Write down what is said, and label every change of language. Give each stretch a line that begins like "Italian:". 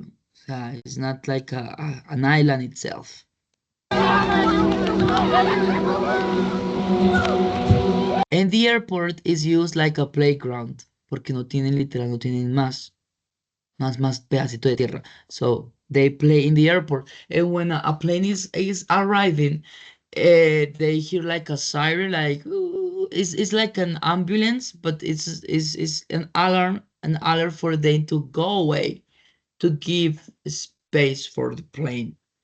Spanish: O sea,
English: it's not like an island itself. And the airport is used like a playground.
Spanish: Porque no tienen literal, no tienen más pedacito de tierra.
English: So they play in the airport. And when a plane is arriving, they hear like a siren, like ooh, it's like an ambulance, but it's an alarm for them to go away, to give space for the plane.